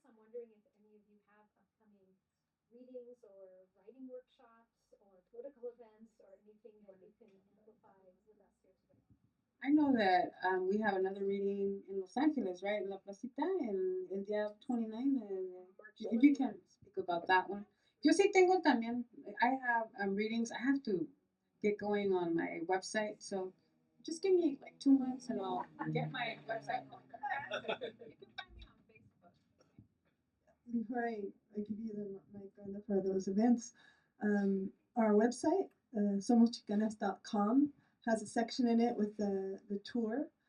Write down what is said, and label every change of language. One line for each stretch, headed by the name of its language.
English: I'm wondering if any of you have upcoming readings or writing workshops or political events or anything that you can amplify with us here today. I know that we have another reading in Los Angeles, right? La Placita,
Spanish: el día 29.
English: If you can speak about that one.
Spanish: Yo sí tengo también,
English: I have readings. I have to get going on my website. So just give me like 2 months and I'll get my website going. You can find me on Facebook. Before I give you the mic, Brenda, for those events, our website, somoschicanas.com, has a section in it with the tour.